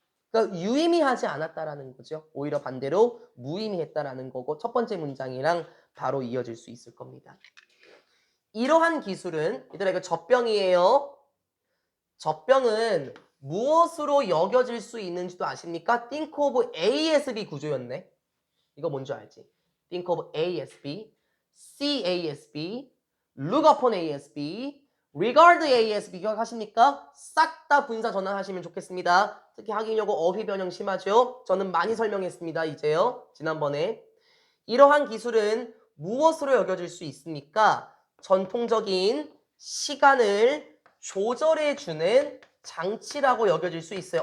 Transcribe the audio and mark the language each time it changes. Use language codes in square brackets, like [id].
[ko] 그러니까 유의미하지 않았다라는 거죠. 오히려 반대로 무의미했다라는 거고 첫 번째 문장이랑 바로 이어질 수 있을 겁니다. 이러한 기술은 얘들아 이거 젖병이에요. 젖병은 무엇으로 여겨질 수 있는지도 아십니까? [en] Think of A as B [ko] 구조였네. 이거 뭔지 알지? [en] Think of A as B, see A as B, look upon A as B, regard A as B [ko] 기억하십니까? 싹 다 분사 전환하시면 좋겠습니다. 특히 학인여고 어휘 변형 심하죠? 저는 많이 설명했습니다. 이제요. 지난번에. 이러한 기술은 무엇으로 여겨질 수 있습니까? 전통적인 시간을 조절해주는 장치라고 여겨질 수 있어요.